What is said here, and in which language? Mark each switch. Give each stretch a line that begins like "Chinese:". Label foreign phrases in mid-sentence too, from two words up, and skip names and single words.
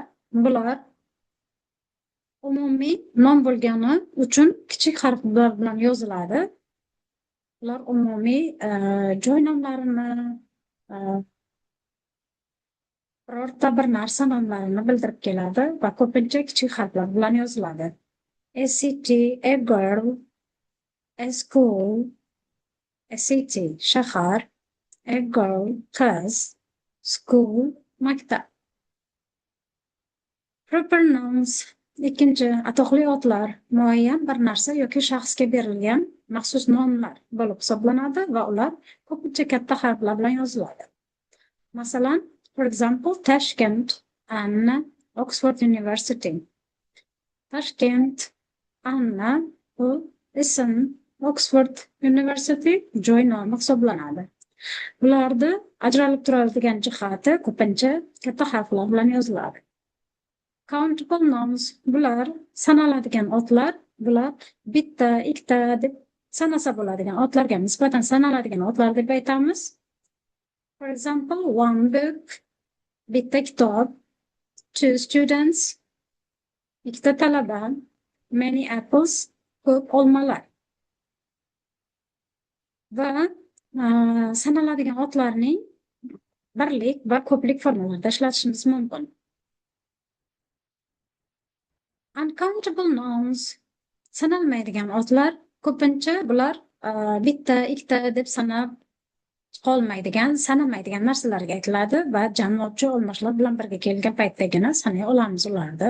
Uzbek: Bular umumiy nom bo'lgani uchun kichik harflar bilan yoziladi. Bular umumiy joy nomlarini, birorta bir narsa nomlarini bildirib keladi va ko'pincha kichik harflar bilan yoziladi.
English: A city, a girl, a school, a city, shahar, a girl, qiz, school, maktab. Proper nouns,
Uzbek: ikkinchi atoqli otlar muayyan bir narsa yoki shaxsga berilgan maxsus nomlar bo'lib hisoblanadi va ular ko'pincha katta harflar bilan yoziladi. Masalan,
English: for example, Tashkent and Oxford University.
Uzbek: Tashkent, Anna, bu ism, Oxford University joy nomi hisoblanadi. Bularni ajralib turadigan jihati ko'pincha katta harflar bilan yoziladi.
English: Countable nouns,
Uzbek: bular sanaladigan otlar. Bular bitta, ikkita deb sanasa bo'ladigan otlarga nisbatan sanaladigan otlar deb aytamiz.
English: For example, one book,
Uzbek: bitta kitob,
English: two students,
Uzbek: ikkita talaba,
English: many apples,
Uzbek: ko'p olmalar. Va sanaladigan otlarning birlik va ko'plik formalarida ishlatishimiz mumkin.
English: Uncountable nouns,
Uzbek: sanalmaydigan otlar, ko'pincha bular bitta, ikkita deb sanab qolmaydigan, sanamaydigan narsalarga aytiladi va jamlovchi olmashlar bilan birga kelgan paytdagina sanay olamiz ularni.